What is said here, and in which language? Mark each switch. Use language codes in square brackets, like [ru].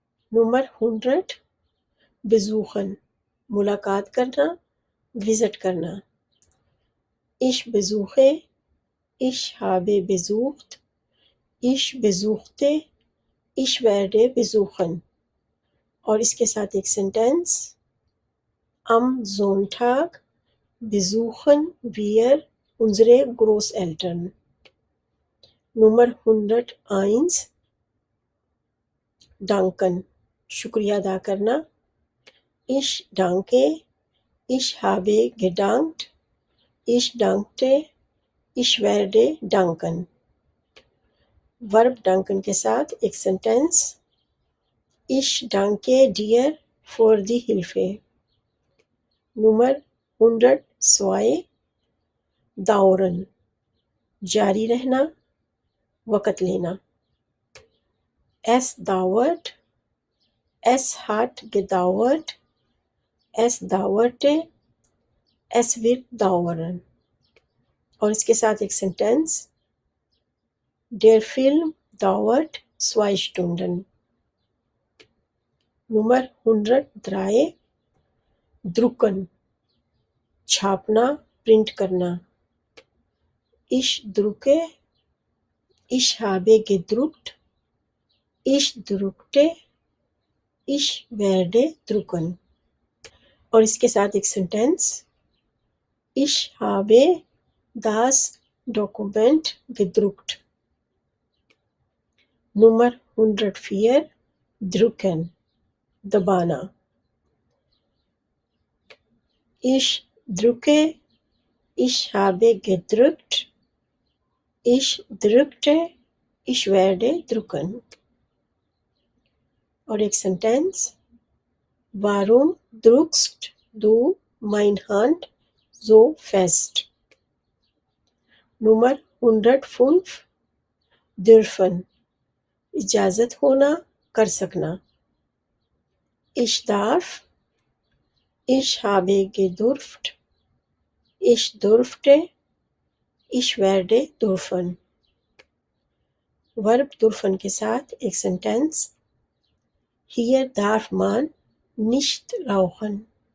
[de] Nummer 100 besuchen [ur] ملاقات کرنا، visit کرنا. [de] Ich besuche, ich habe besucht, ich besuchte, ich werde besuchen. [ur] اور اس کے ساتھ ایک sentence, [de] Am Sonntag besuchen wir unsere Großeltern. Nummer 101 danken [ur] شکریہ ادا کرنا. [de] Ich danke, ich habe gedankt, ich dankte, ich werde danken. ورب danken [ur] کے ساتھ ایک sentence, [de] Ich danke dir für die Hilfe. Nummer 102 dauern [ur] جاری رہنا، وقت لینا. [de] Es dauert, es hat gedauert, es dauerte, es wird dauern. [ur] اور اس کے ساتھ ایک sentence, [de] Der Film dauert 2 Stunden. Nummer 103 drucken [ur] چھاپنا، print کرنا. [de] Ich drucke, ich habe gedruckt, ich druckte, ich werde drucken. [ur] اور اس کے ساتھ ایک sentence, [de] Ich habe das Dokument gedruckt. Nummer 104 drucken دبانا. Ich drucke, ich habe gedruckt, ich druckte, ich werde drucken. [ur] اور ایک sentence, [de] Warum druckst du meine Hand so fest? Nummer 105 dürfen [ur] اجازت ہونا، کر سکنا. [de] Ich darf, ich habe gedurft, ich durfte, ich werde dürfen. ورب dürfen [ur] کے ساتھ ایک sentence, [de] Hier darf man nicht rauchen.